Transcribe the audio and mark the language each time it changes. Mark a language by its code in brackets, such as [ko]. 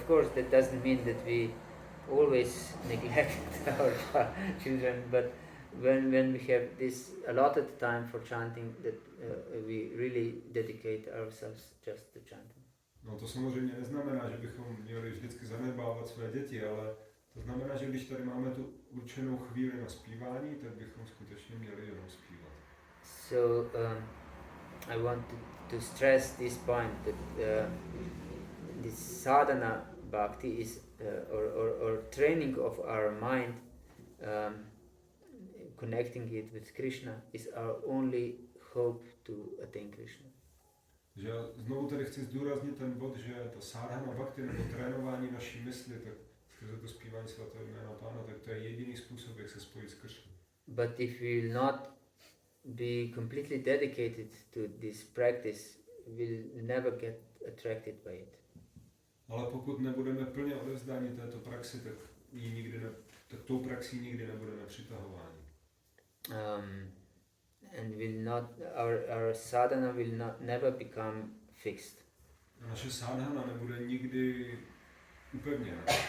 [en] Of course, that doesn't mean that we always neglect our children, but when we have this allotted time for chanting, that we really dedicate ourselves just to chanting. [cs] No to samozřejmě neznamená, že bychom měli vždycky zanedbávat své děti, ale to znamená, že když tady máme tu určenou chvíli na zpívání, tak bychom skutečně měli jenom zpívat. [en] So I want to stress this point that this sadhana bhakti is or training of our mind, connecting it with Krishna is our only hope to attain Krishna. [cs] Že já znovu tady chci zdůraznit ten bod, že ta sadhana bhakti nebo trénování naší mysli, tak skrze to zpívání svatého jména Pána, tak to je jediný způsob, jak se spojit s Krishnou. [en] But if we will not be completely dedicated to this practice, we'll never get attracted by it. [cs] Ale pokud nebudeme plně odevzdáni této praxi, tak tou praxí nikdy nebudeme přitahováni. [en] And will not our sadhana will never become fixed. [cs] A naše sadhana nebude nikdy upevněna.